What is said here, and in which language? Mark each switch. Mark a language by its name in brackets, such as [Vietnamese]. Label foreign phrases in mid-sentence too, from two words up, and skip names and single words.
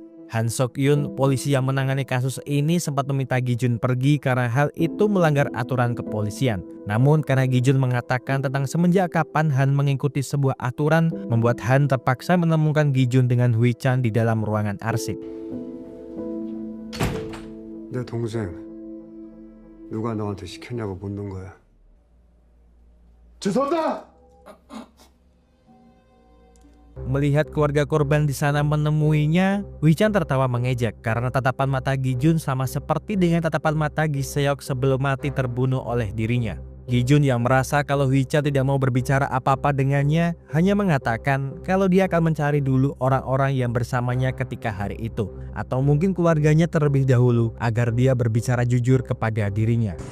[Indonesian] Han Sok-yun, polisi yang menangani kasus ini, sempat meminta Gi-jun pergi karena hal itu melanggar aturan kepolisian. Namun karena Gi-jun mengatakan tentang semenjak kapan Han mengikuti sebuah aturan, membuat Han terpaksa menemukan Gi-jun dengan Hui-chan di dalam ruangan arsip. [Korean] 내 동생 누가 너한테 시켰냐고 묻는 거야. 죄송합니다. [Indonesian] Melihat keluarga korban di sana menemuinya, Hui-chan tertawa mengejek karena tatapan mata Gi-jun sama seperti dengan tatapan mata Gi Seok sebelum mati terbunuh oleh dirinya. Gi-jun yang merasa kalau Hui-chan tidak mau berbicara apa-apa dengannya, hanya mengatakan kalau dia akan mencari dulu orang-orang yang bersamanya ketika hari itu, atau mungkin keluarganya terlebih dahulu agar dia berbicara jujur kepada dirinya.